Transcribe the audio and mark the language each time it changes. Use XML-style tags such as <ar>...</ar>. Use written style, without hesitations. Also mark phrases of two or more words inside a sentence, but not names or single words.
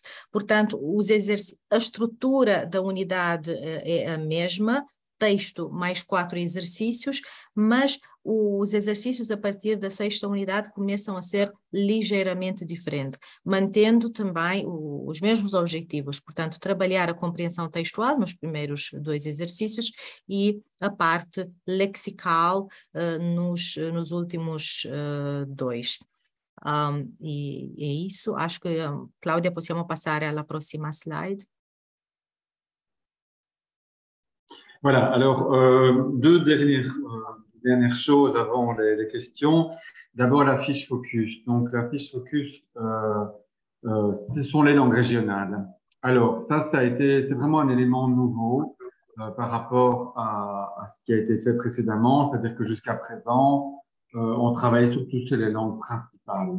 <pt>Portanto, a estrutura da unidade é a mesma, texto mais 4 exercícios, mas os exercícios a partir da sexta unidade começam a ser ligeiramente diferentes, mantendo também os mesmos objetivos, portanto, trabalhar a compreensão textual nos primeiros 2 exercícios e a parte lexical nos últimos 2. E é isso, acho que, Cláudia,</pt> <it>possiamo passare alla prossima slide.</it> <fr>Voilà, alors 2 dernières choses avant les questions. D'abord la fiche focus. Donc la fiche focus, ce sont les langues régionales. Alors c'est vraiment un élément nouveau par rapport à ce qui a été fait précédemment, c'est-à-dire que jusqu'à présent, on travaillait surtout sur les langues principales.</fr>